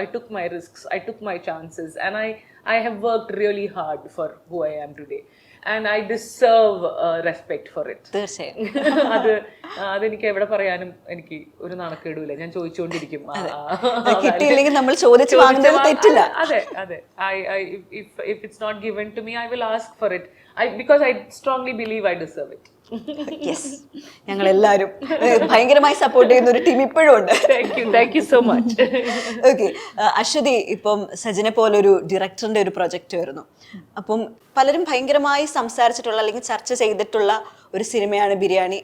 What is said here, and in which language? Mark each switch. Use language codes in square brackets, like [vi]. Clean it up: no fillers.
[en] I took my risks, I took my chances, and I have worked really hard for who I am today and I deserve respect for it. [ml] തീർച്ചയായും അതെനിക്ക് എവിടെ പറയാനും എനിക്ക് ഒരു നാണക്കേടുമില്ല. ഞാൻ ചോദിച്ചുകൊണ്ടിരിക്കും. കിട്ടിയില്ലെങ്കിൽ നമ്മൾ ചോദിച്ചു വാങ്ങുന്നതിൽ തെറ്റില്ല. അതെ അതെ. [en] if it's not given to me, I will ask for it because I strongly believe I deserve it. [ml] Yes, ഞങ്ങൾ എല്ലാവരും ഭയങ്കരമായി സപ്പോർട്ട് ചെയ്യുന്ന ഒരു ടീം ഇപ്പോഴും ഉണ്ട്. [en] Thank you so much. [ml] Okay, Aswathy, ഇപ്പം സജിനെ പോലൊരു ഡയറക്ടറിന്റെ ഒരു പ്രൊജക്റ്റ് വരുന്നു. അപ്പം പലരും ഭയങ്കരമായി സംസാരിച്ചിട്ടുള്ള അല്ലെങ്കിൽ ചർച്ച ചെയ്തിട്ടുള്ള ഒരു സിനിമയാണ് ബിരിയാണി.